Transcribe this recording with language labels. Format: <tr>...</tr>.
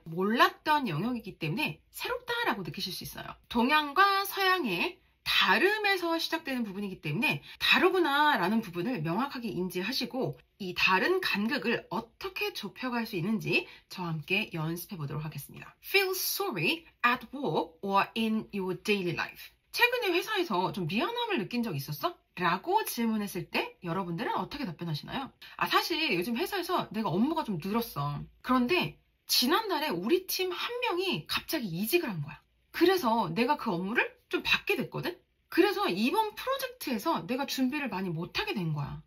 <ko>몰랐던 영역이기 때문에 새롭다라고 느끼실 수 있어요. 동양과 서양의 다름에서 시작되는 부분이기 때문에 다르구나 라는 부분을 명확하게 인지하시고 이 다른 간극을 어떻게 좁혀갈 수 있는지 저와 함께 연습해 보도록 하겠습니다.</ko> <en>Feel sorry at work or in your daily life.</en> <ko>최근에 회사에서 좀 미안함을 느낀 적 있었어? 라고 질문했을 때 여러분들은 어떻게 답변하시나요? 사실 요즘 회사에서 내가 업무가 좀 늘었어. 그런데 지난달에 우리 팀 한 명이 갑자기 이직을 한 거야. 그래서 내가 그 업무를 좀 받게 됐거든? 그래서 이번 프로젝트에서 내가 준비를 많이 못하게 된 거야.</ko>